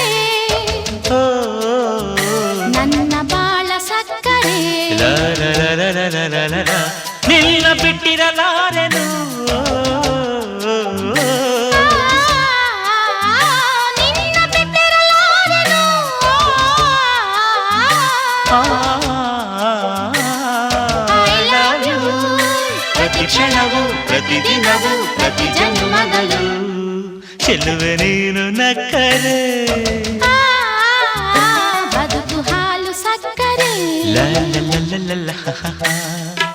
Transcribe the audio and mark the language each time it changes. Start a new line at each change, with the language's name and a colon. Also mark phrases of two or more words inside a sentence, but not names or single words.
Kannada: ಓ ನನ್ನ ಬಾಳ ಸಕ್ಕರೆ ಲ ಲ ಲ ಲ ಲ ಲ ಲ ಲ. ನಿನ್ನ ಬಿಟ್ಟಿರಲಾರೆನು ನಿನ್ನ ಬಿಟ್ಟಿರಲಾರೆನು
English: I love you.
Kannada: ಪ್ರತಿ ಕ್ಷಣವು ಪ್ರತಿದಿನವೂ ಪ್ರತಿ ಜನ್ಮದಲ್ಲೂ ಚೆಲುವೆ ನೀನು ನಕ್ಕರೆ ಬದುಕು ಹಾಲು ಸಕ್ಕರೆ ಲ ಲ ಲ ಲ ಲ ಲ.